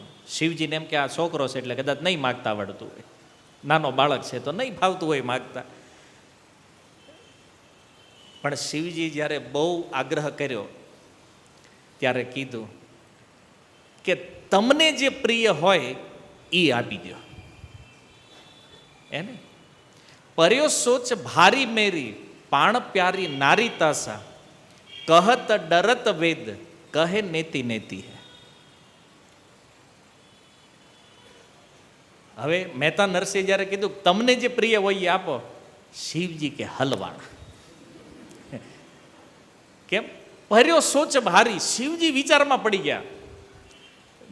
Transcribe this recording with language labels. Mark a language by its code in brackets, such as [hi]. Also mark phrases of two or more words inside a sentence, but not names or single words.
[gu] શિવજીને એમ કે આ છોકરો છે એટલે કદાચ નહીં માગતા આવડતું હોય, નાનો બાળક છે તો નહીં ફાવતું હોય માગતા. પણ શિવજી જ્યારે બહુ આગ્રહ કર્યો ત્યારે કીધું કે તમને જે પ્રિય હોય એ આપી દો. [hi] એને पर्यो सोच भारी मेरी पाण प्यारी नारी तासा कहत डरत वेद कहे नेति नेति है. [gu] હવે મહેતા નરસિંહ જ્યારે કીધું તમને જે પ્રિય હોય એ આપો, શિવજી કે હલવાણા. કેમ? [hi] पर्यो सोच भारी. [gu] શિવજી વિચારમાં પડી ગયા.